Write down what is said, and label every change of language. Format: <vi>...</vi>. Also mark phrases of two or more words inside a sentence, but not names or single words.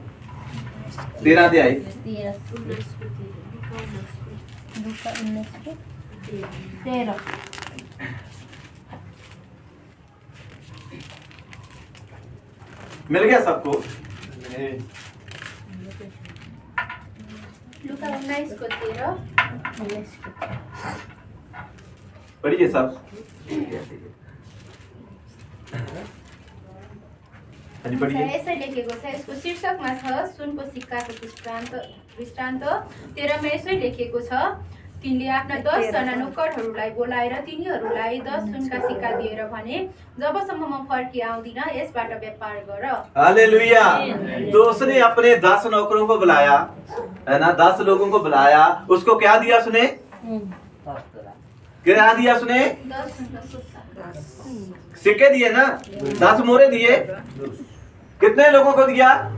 <hi>13 अध्याय। मिल गया सबको?</hi> <ne>लूका 19 को 13</ne> <hi>पढ़िए सब।</hi> <ne>यसै लेखेको छ। यसको शीर्षकमा छ सुनको सिक्काको दृष्टान्त। 13 मा यसै लेखेको छ, तिनले आफ्ना 10 जना नोकरहरूलाई बोलाएर तिनीहरूलाई 10 सुनका सिक्का दिएर भने, जबसम्म म फर्की आउँदिन यसबाट व्यापार गर। हालेलुया।</ne> <hi>तो उसने अपने 10 नौकरों को बुलाया, है ना, 10 लोगों को बुलाया। उसको क्या दिया उसने? क्या दिया उसने? 10 सिक्के दिए ना, 10 मोहरे दिए। कितने लोगों को दिया?</hi>